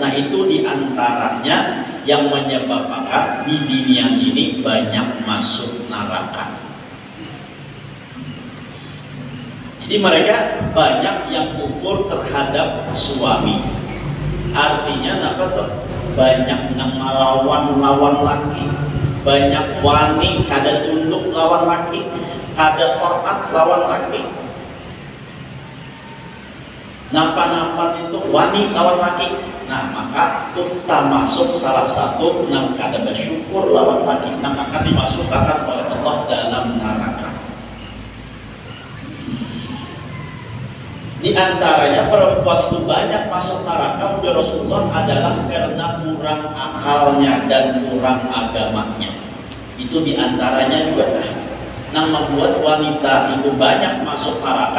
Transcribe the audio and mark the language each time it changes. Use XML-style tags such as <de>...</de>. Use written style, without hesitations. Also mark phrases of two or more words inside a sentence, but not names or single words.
<id>Nah itu diantaranya yang menyebabkan di dunia ini banyak masuk neraka. Jadi mereka banyak yang kufur terhadap suami.</id> <bjn>Artinya apa tuh? Banyak yang melawan laki, banyak wani kada tunduk lawan laki, kada taat lawan laki. Nampan itu wani lawan laki. Nah maka kita masuk salah satu yang kada bersyukur lawan laki,</bjn> <id>yang akan dimasukkan oleh Allah dalam neraka. Di antaranya perempuan itu banyak masuk neraka oleh Rasulullah adalah karena kurang akalnya dan kurang agamanya. Itu di antaranya juga yang membuat wanita itu banyak masuk neraka.</id>